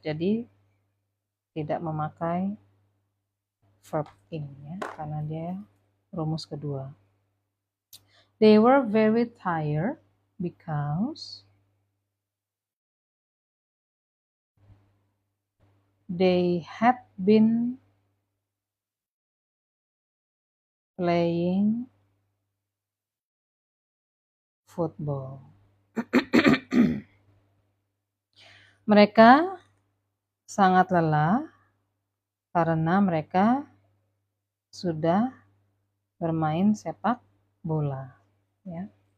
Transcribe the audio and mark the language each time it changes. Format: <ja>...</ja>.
<id>Jadi tidak memakai verb in ya, karena dia rumus kedua.</id> <en>They were very tired because they had been playing football.</en> <id>Mereka sangat lelah karena mereka sudah bermain sepak bola. Ya. .</id>